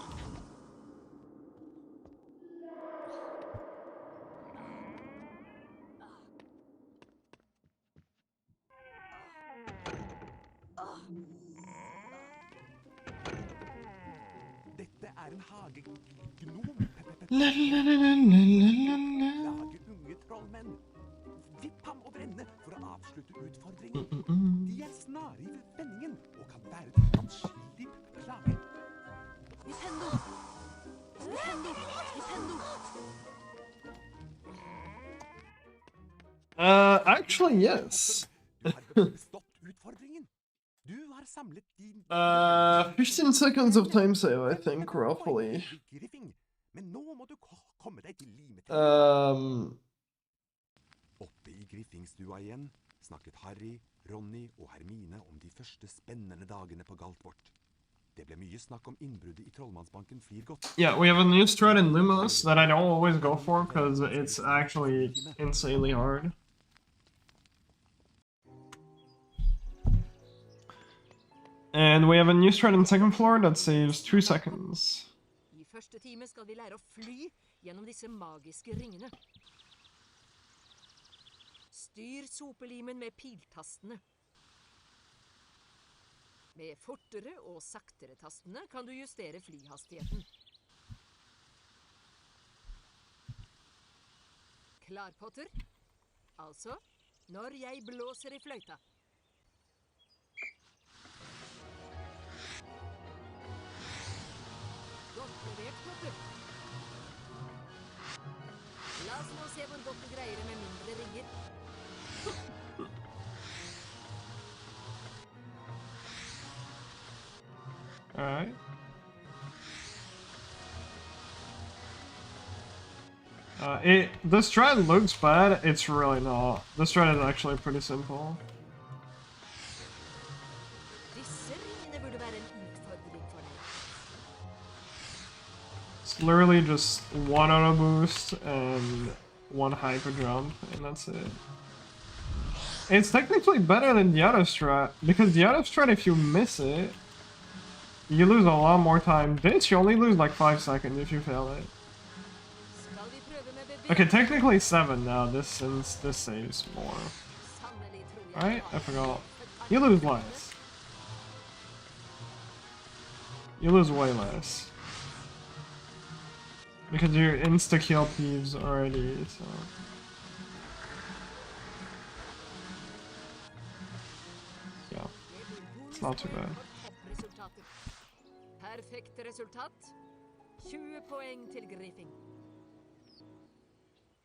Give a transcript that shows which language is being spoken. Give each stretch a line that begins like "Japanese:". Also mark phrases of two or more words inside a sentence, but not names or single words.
Norwegian: Dette er en hagegnom. La la la la la la la. Lage unge trollmenn. Vipp ham over ende for å avslutte utfordringen. De er snare i vendingen og kan være til anskyldig plage. Vipendo! Vipendo! Vipendo!
English: Actually, yes.
Norwegian: Du har bestått utfordringen. Du har samlet din...
English: 15 seconds of time save, I think, roughly.
Norwegian: Griffing. Men nå må du komme deg til limet. Oppe i Griffingstua igjen snakket Harry, Ronny og Hermine om de første spennende dagene på Galtvort. Det ble mye snakk om innbruddet i Trollmannsbanken Flirgot.
English: Yeah, we have a new strat in Lumos that I don't always go for because it's actually insanely hard. And we have a new strat in second floor that saves 2 seconds.
Norwegian: I første time skal vi lære å fly gjennom disse magiske ringene. Styr sopelimen med piltastene. Med fortere og saktere tastene kan du justere flyhastigheten. Klar, Potter? Altså, når jeg blåser i fløyta. Godt levert, Potter. La oss nå se hvor godt du greier det med mindre ringer.
English: Alright. This strat looks bad, it's really not. This strat is actually pretty simple.
Norwegian: Disse ringene burde være en utfordring for deg.
English: It's literally just one auto boost and one hyper jump, and that's it. It's technically better than the other strat, because the other strat, if you miss it, you lose a lot more time. This, you only lose like 5 seconds if you fail it.
Norwegian: Skal vi prøve med bevegelser?
English: Okay, technically 7 now, since this saves more.
Norwegian: Sannelig tror jeg
English: Right?
Norwegian: har
English: I forgot.
Norwegian: et
English: You lose less. You lose way less. Because you're insta-kill thieves already, so... Yeah, it's not too bad.
Norwegian: Toppresultater. Perfekt resultat. 20 poeng til Griffing.